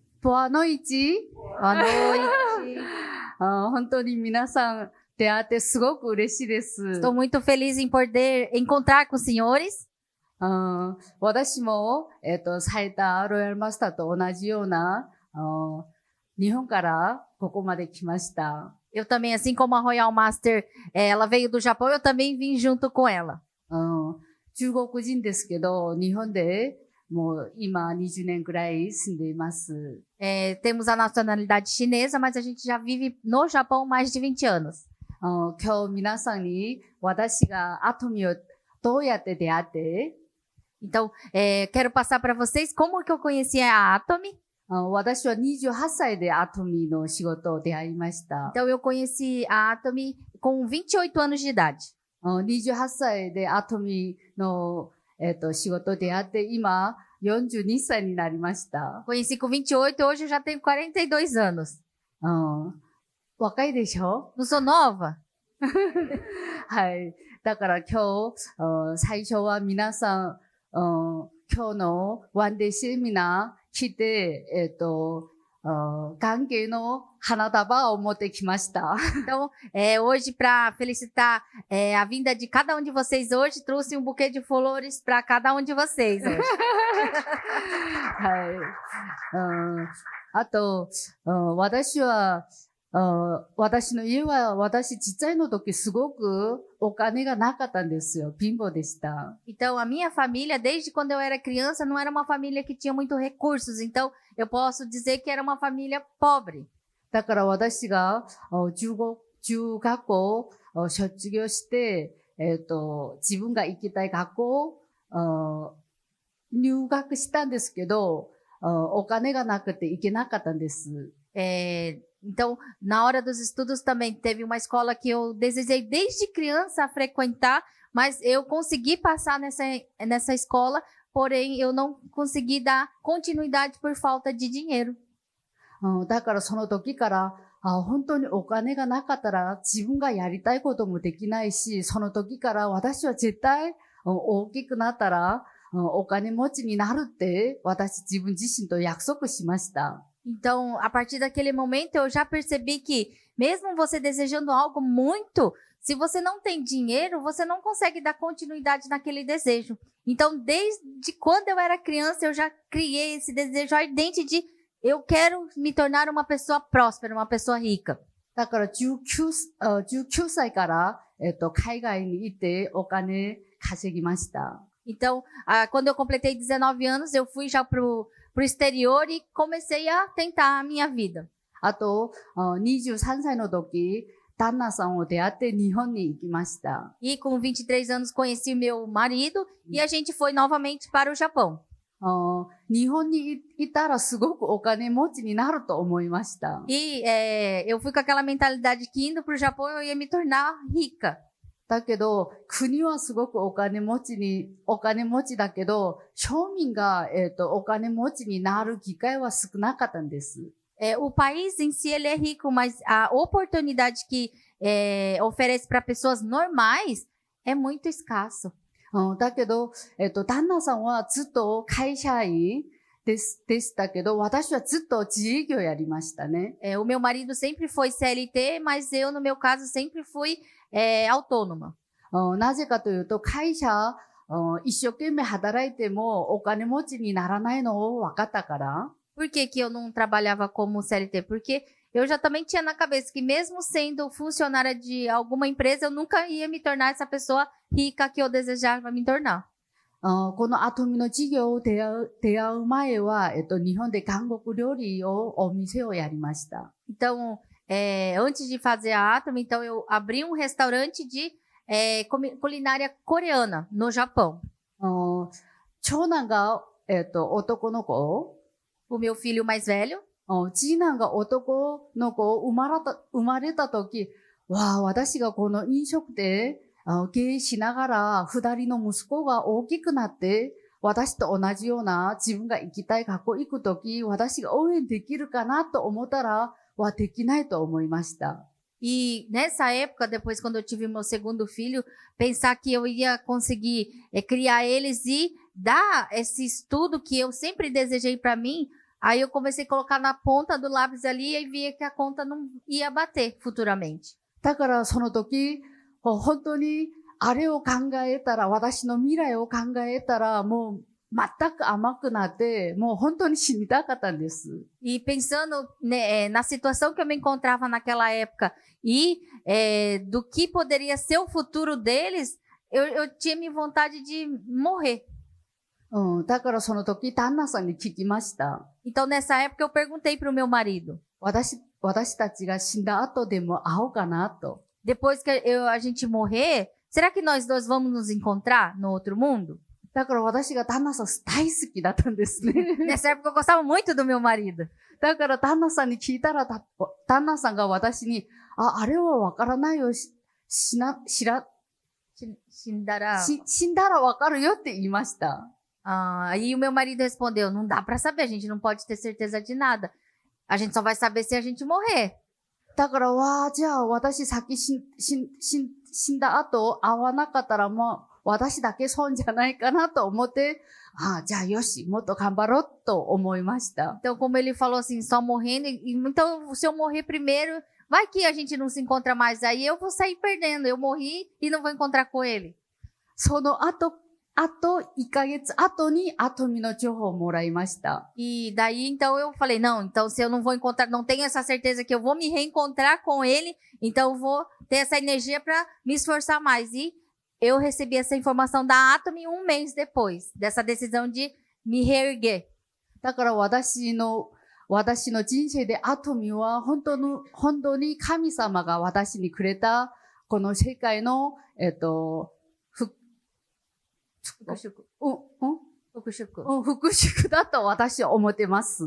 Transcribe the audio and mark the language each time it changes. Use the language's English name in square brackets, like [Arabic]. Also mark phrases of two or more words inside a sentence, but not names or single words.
[Portuguese] Boa noite. Boa noite. [Japanese] 本当に皆さん出会ってすごく嬉しいです。 [Portuguese] Estou muito feliz em poder encontrar com os senhores. [Japanese] 私も、最多ロイヤルマスターと同じような、日本からここまで来ました。 [Portuguese] Eu também, assim como a Royal Master, ela veio do Japão, eu também vim junto com ela. [Japanese] 中国人ですけど、日本でもう今20年くらい住んでいます。 [Portuguese] Temos a nacionalidade chinesa, mas a gente já vive no Japão mais de 20 anos. [Japanese] 今日皆さんに私がアトミをどうやって出会って、 [Portuguese] Então, quero passar para vocês como que eu conheci a Atomy. [Japanese] 私は28歳でアトミの仕事を出会いました。 [Portuguese] Então, eu conheci a Atomy com 28 anos de idade. [Japanese] 28 歳でアトミの、仕事を出会って、今42歳になりました。 [Portuguese] Conheci com 28, hoje eu já tenho 42 anos. [Japanese] 若いでしょ? [Portuguese] Não sou nova? [Japanese] はい。だから今日、最初は皆さん、今日の [English] one-day seminar [Japanese] 来て、関係の花束を持ってきました。 [Portuguese] Então, hoje, para felicitar a vinda de cada um de vocês hoje, trouxe um buquê de flores para cada um de vocês hoje. [Japanese] はい。あと、私は、私の家は私ちっちゃいの時すごくお金がなかったんですよ。貧乏でした。 [Portuguese] Então, a minha família, desde quando eu era criança, não era uma família que tinha muitos recursos. Então, eu posso dizer que era uma família pobre. [Japanese] だから私が中学校を卒業して、自分が行きたい学校を入学したんですけど、お金がなくて行けなかったんです。 [Portuguese] Então, na hora dos estudos também teve uma escola que eu desejei desde criança frequentar, mas eu consegui passar nessa escola, porém eu não consegui dar continuidade por falta de dinheiro. [Japanese] だからその時から、本当にお金がなかったら自分がやりたいこともできないし、その時から私は絶対大きくなったらお金持ちになるって私自分自身と約束しました。 [Portuguese] Então, a partir daquele momento, eu já percebi que, mesmo você desejando algo muito, se você não tem dinheiro, você não consegue dar continuidade naquele desejo. Então, desde quando eu era criança, eu já criei esse desejo ardente de eu quero me tornar uma pessoa próspera, uma pessoa rica. [Japanese] だから19歳から、海外に行ってお金稼ぎました。 [Portuguese] Então, quando eu completei 19 anos, eu fui já pro exterior e comecei a tentar a minha vida. [Japanese] あと、23歳の時、旦那さんを出会って日本に行きました。 [Portuguese] E com 23 anos conheci meu marido e a gente foi novamente para o Japão. [Japanese] 日本にいたらすごくお金持ちになると思いました。 [Portuguese] E eu fui com aquela mentalidade que indo para o Japão eu ia me tornar rica. [Japanese] だけど、国はすごくお金持ちだけど、庶民が、お金持ちになる機会は少なかったんです。 [Portuguese] O país em si ele é rico, mas a oportunidade que oferece para pessoas normais é muito escasso. [Japanese] だけど、旦那さんはずっと会社員でしたけど、私はずっと自営業やりましたね。 [Portuguese] O meu marido sempre foi CLT, mas eu, no meu caso, sempre fui autônoma. [Japanese] なぜかというと、会社、一生懸命働いてもお金持ちにならないのを分かったから。 [Portuguese] Por que que eu não trabalhava como CLT? Porque eu já também tinha na cabeça que mesmo sendo funcionária de alguma empresa, eu nunca ia me tornar essa pessoa rica que eu desejava me tornar. [Japanese] このアトミの事業を出会う前は、日本で韓国料理をお店をやりました。 [Portuguese] Então, antes de fazer a Atomy, então eu abri um restaurante de culinária coreana no Japão. [Japanese] 長男が、男の子。 [Portuguese] O meu filho mais velho. [Japanese] 次男が男の子生まれた時、わあ、私がこの飲食店経営しながら、二人の息子が大きくなって、私と同じような自分が行きたい学校行くとき、私が応援できるかなと思ったら、できないと思いました。 [Portuguese] E nessa época, depois quando eu tive meu segundo filho, pensar que eu ia conseguir criar eles e dar esse estudo que eu sempre desejei para mim, Aí eu comecei a colocar na ponta do lápis ali e via que a conta não ia bater futuramente. [Japanese] だからその時、本当にあれを考えたら、私の未来を考えたら、もう全く甘くなって、もう本当に死にたかったんです。 [Portuguese] E pensando, né, na situação que eu me encontrava naquela época e do que poderia ser o futuro deles, eu tinha minha vontade de morrer. [Japanese] だからその時、旦那さんに聞きました。 [Portuguese] Então, nessa época, eu perguntei para o meu marido. [Japanese] 私たちが死んだ後でも会おうかなと。 [Portuguese] Depois que a gente morrer, será que nós dois vamos nos encontrar no outro mundo? [Japanese] だから私が旦那さん大好きだったんですね。 [Portuguese] Nessa época, eu gostava muito do meu marido. [Japanese] だから旦那さんに聞いたら、旦那さんが私に、あれはわからないよ、死んだらわかるよって言いました。 [Portuguese] Aí o meu marido respondeu, não dá para saber, a gente não pode ter certeza de nada. A gente só vai saber se a gente morrer. [Japanese] だから、じゃあ私先死んだ後会わなかったらもう私だけ損じゃないかなと思って、じゃあよし、もっと頑張ろうと思いました。 [Portuguese] Então, como ele falou assim, só morrendo, então se eu morrer primeiro, vai que a gente não se encontra mais, aí eu vou sair perdendo, eu morri e não vou encontrar com ele. [Japanese] その後1ヶ月後にアトミの情報をもらいました。 [Portuguese] E daí, então, eu falei, não, então se eu não vou encontrar, não tenho essa certeza que eu vou me reencontrar com ele, então eu vou ter essa energia para me esforçar mais. E eu recebi essa informação da Atomy 1 mês depois dessa decisão de me reerguer. [Japanese] だから私の人生でアトミは本当に神様が私にくれたこの世界の復讐だと私は思ってます。